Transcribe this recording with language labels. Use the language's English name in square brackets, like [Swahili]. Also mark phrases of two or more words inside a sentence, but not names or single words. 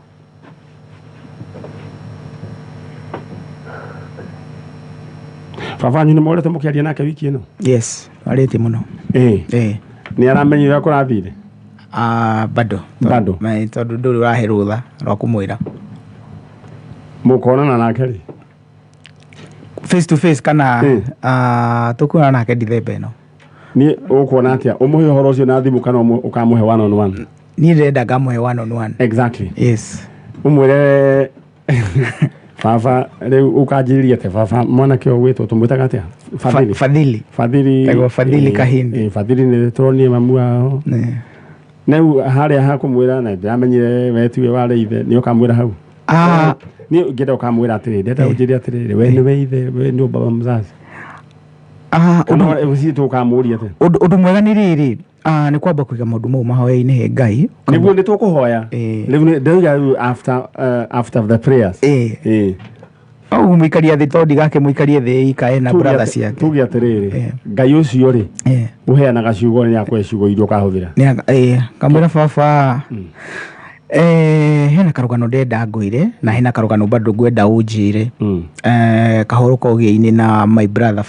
[Kikuyu] baba wanyu nĩ morete mũkĩaria nake wiki ĩno yes arĩte mũno nĩ aramenyire kũrathire bado tondũ ndũrĩ ũrahe rũtha rwa kũmwĩra mũkonana nake rĩ [English] face to face [Kikuyu] kana tũkuona nake December ĩno niĩ ũkuona atĩa ũmũhe ũhoro ũcio na thimũ kana ũkamũhe [English] one on one [Kikuyu] niĩ ndĩrenda ngamũhe [English] one on one [Kikuyu] exactly yes ũmwĩre baba rĩu ũkanjĩrĩria atĩ baba mwanake ũyũ gwĩtwo tũmwĩtaga atĩa Fadhili Kahindi Fadhili nĩ tũronie mamu wao rĩu harĩa hakũmwĩra na ndĩramenyire we tiwe warĩ ithe nĩ ũkamwĩra hau niĩ ngĩenda ũkamwĩra atĩrĩrĩ ndĩrenda ũnjĩre atĩrĩrĩ we nĩwe ithe we nĩ baba mzazi tũkamũria atĩ ũndũ mwega nĩ rĩrĩ nĩ kwamba kũiga maũndũ mau mahoya-inĩ he Ngai nĩguo nĩ tũkũhoya rĩu ndĩrauga [English] after the prayers [Kikuyu] mũikarie thĩ tondũ ndigake mũikarie thĩ ikae na brother ciake tuge atĩrĩrĩ Ngai ũcio rĩ ũheanaga ciugo nĩ yakwe ciugo iria ũkahũthĩra kamwĩra baba hena karũgano ndenda ngwĩre na hena karũgano bado ngwenda ũnjĩre kahoro kogĩa-inĩ na [English] my brother